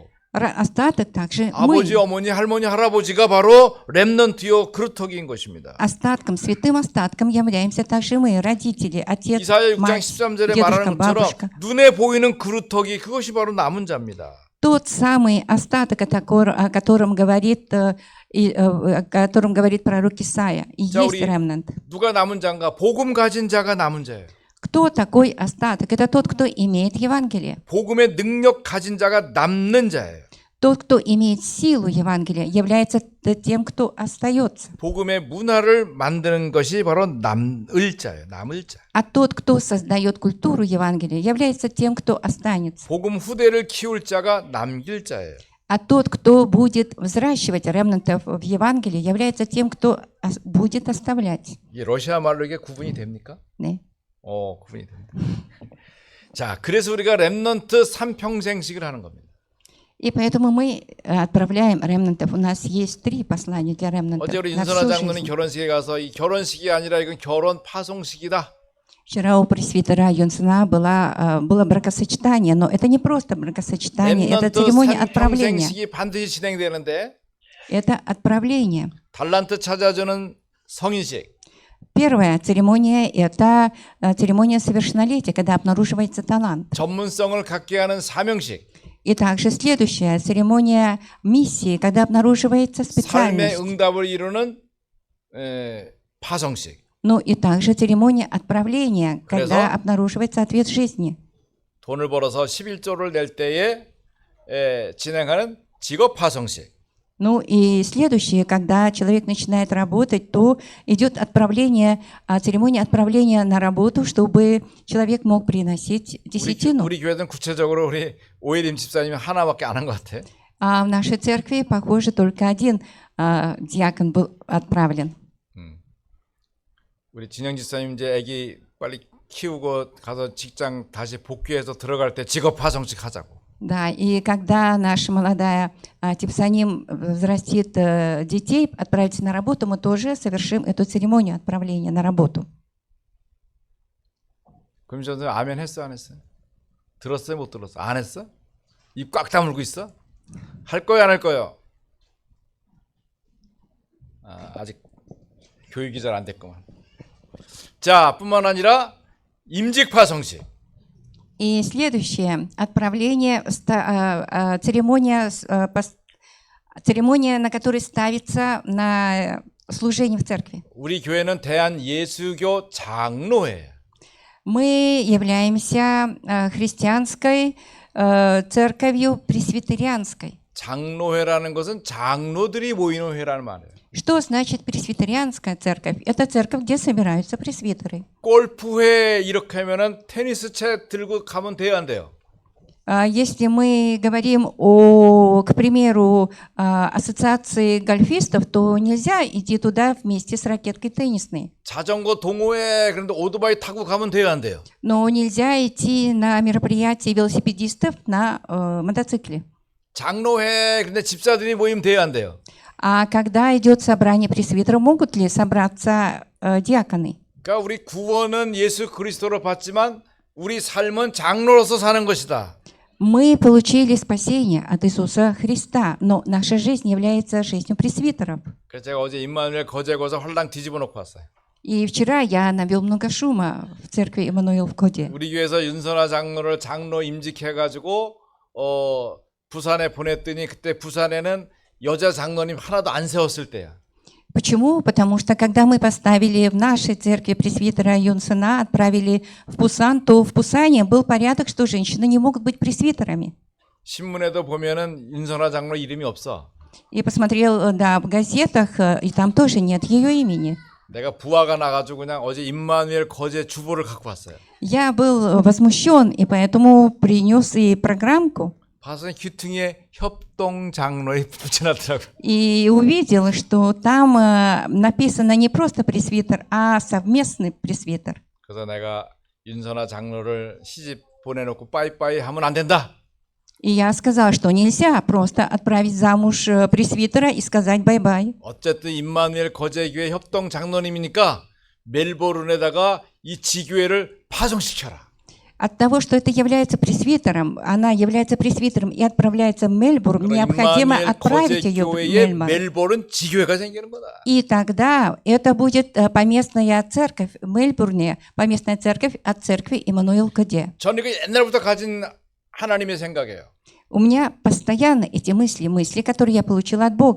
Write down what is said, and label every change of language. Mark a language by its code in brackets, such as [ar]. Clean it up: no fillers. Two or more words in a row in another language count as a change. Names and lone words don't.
[ru] Остаток также [ko] 아버지, [ru] мы. [ko] 어머니, 할머니, 할아버지가 바로 렘넌트요 그루터기인 것입니다. [ru] Остатком, святым остатком являемся также мы, родители, отец, [ko] 이사야 6장 [ru] мать, [ko] 13절에 [ru] дедушка, [ko] 말하는 것처럼 [ru] бабушка. [ko] 눈에 보이는 그루터기 그것이 바로 남은 자입니다. [ru] Тот самый остаток, о котором говорит, о котором говорит пророк Исаия, и [ko] 자, [ru] есть [ko] 우리 [ru] ремнант. [ko] 누가 남은 자인가? 복음 가진 자가 남은 자예요. [ru] Кто такой остаток? Это тот, кто имеет Евангелие. [ko] 복음의 능력 가진 자가 남는 자예요. [ru] Тот, кто имеет силу Евангелия, является тем, кто остается. [ko] 복음의 문화를 만드는 것이 바로 남을 자예요. 남을 자. [ru] А тот, кто создает культуру Евангелия, является тем, кто останется. [ko] 복음 후대를 키울 자가 남길 자예요. [ru] А тот, кто будет взращивать ремнантов в Евангелии, является тем, кто будет оставлять. [ko] 이게 러시아 말로 이게 구분이 됩니까? 네. 구분이 됩니다. 자, 그래서 우리가 렘넌트 3평생식을 하는 겁니다. [ru] И поэтому мы отправляем ремнантов. У нас есть 3 послания для ремнантов [ko] 어제 우리 [ru] на [ko] 윤선아 [ru] всю [ko] 장로는 [ru] жизнь. [ko] 결혼식에 가서 이 결혼식이 아니라 이건 결혼 파송식이다. [ru] Вчера у пресвитера Юнсена было бракосочетание, но это не просто бракосочетание, это [ko] 렘넌트 [ru] церемония отправления. [ko] 3평생식이 반드시 진행되는데 [ru] Это отправление. [ko] 달란트 찾아주는 성인식, [ru] Первая церемония – это церемония совершеннолетия, когда обнаруживается талант. [ko] 전문성을 갖게 하는 사명식, [ru] И также следующая церемония миссии, когда обнаруживается [ko] 삶의 [ru] специальность. [ko] 응답을 이루는 파송식. [ru] Ну и также церемония отправления, [ko] 그래서 [ru] когда обнаруживается ответ жизни. [ko] 돈을 벌어서 11조를 낼 때에 진행하는 직업 파송식. [ru] Ну и следующее, когда человек начинает работать, то идет отправление, церемония отправления на работу, чтобы человек мог приносить десятину. [ko] 우리 교회는 구체적으로 우리 오예림 집사님이 하나밖에 안 한 것 같아. [ru] А в нашей церкви, похоже, только один диакон был отправлен. [ko] 우리 진영 집사님 이제 아기 빨리 키우고 가서 직장 다시 복귀해서 들어갈 때 직업 파송식 하자고. [ru] Да, и когда наша молодая Типсаним взрастит детей, отправится на работу, мы тоже совершим эту церемонию отправления на работу. [ko] 그럼 저는 아멘 했어 안 했어? 들었어요 못 들었어? 안 했어? 입 꽉 다물고 있어? 할 거야 안 할 거요? 아직 교육이 잘 안 됐구만. 자, 뿐만 아니라 임직 파송식. [ru] И следующее отправление, церемония, церемония, на которой ставится на служение в церкви. [ko] 우리 교회는 대한 예수교 장로회예요. [ru] Мы являемся христианской церковью пресвитерианской. [ko] 장로회라는 것은 장로들이 모이는 회라는 말이에요. [ru] Что значит пресвитерианская церковь? Это церковь, где собираются пресвитеры. [ko] 골프회 이렇게 하면은 테니스 채 들고 가면 돼요, 안 돼요? [ru] Если мы говорим о, к примеру, ассоциации гольфистов, то нельзя идти туда вместе с ракеткой теннисной. [ko] 자전거 동호회 그런데 오토바이 타고 가면 돼요, 안 돼요? [ru] Но нельзя идти на мероприятия велосипедистов на мотоцикле. [ko] 장로회 그런데 집사들이 모이면 돼요, 안 돼요? [ru] А когда идет собрание пресвитеров, могут ли собраться диаконы? [ko] 그러니까 우리 구원은 예수 그리스도로 받지만 우리 삶은 장로로서 사는 것이다. [ru] Мы получили спасение от Иисуса Христа, но наша жизнь является жизнью пресвитеров. [ko] 그래서 제가 어제 임마누엘 거제고서 헐랑 뒤집어 놓고 왔어요. [ru] И вчера я навел много шума в церкви Эммануил в Коде. [ko] 우리 교회에서 윤선아 장로를 장로 임직해가지고 부산에 보냈더니 그때 부산에는 여자 장로님 하나도 안 세웠을 때야. [ru] Почему? Потому что когда мы поставили в нашей церкви пресвитера Юнсена, отправили в Пусан, то в Пусане был порядок, что женщины не могут быть пресвитерами. [ko] 신문에도 보면은 윤선아 장로 이름이 없어. [ru] И посмотрел, да, в газетах, и там тоже нет ее имени. [ko] 내가 부하가 나가지고 그냥 어제 임마누엘 거제 주보를 갖고 왔어요. [ru] Я был возмущен, и поэтому принес и программку. [ko] 봤더니 귀퉁이에 협동 장로에 붙여놨더라고. [ru] И увидел, что там написано не просто пресвитер, а совместный пресвитер. [ko] 그래서 내가 윤선아 장로를 시집 보내놓고 빠이빠이 하면 안 된다. [ru] И я сказал, что нельзя просто отправить замуж пресвитера и сказать бай-бай. [ko] 어쨌든 임마누엘 거제교회 협동 장로님이니까 멜보른에다가 이 지교회를 파송시켜라. [ru] От того, что это является пресвитером, она является пресвитером и отправляется в Мельбурн, необходимо [ko] 임마누엘 [ru] отправить ее в [ko] 거제교회에 [ru] Мельбурн. [ko] 멜보른 지교회가 생기는 거다. [ru] И тогда это будет поместная церковь в Мельбурне, поместная церковь от церкви Эммануил Коде. [ko] 저는 이거 옛날부터 가진 하나님의 생각이에요. [ru] У меня постоянно эти мысли, которые я получила от Бога.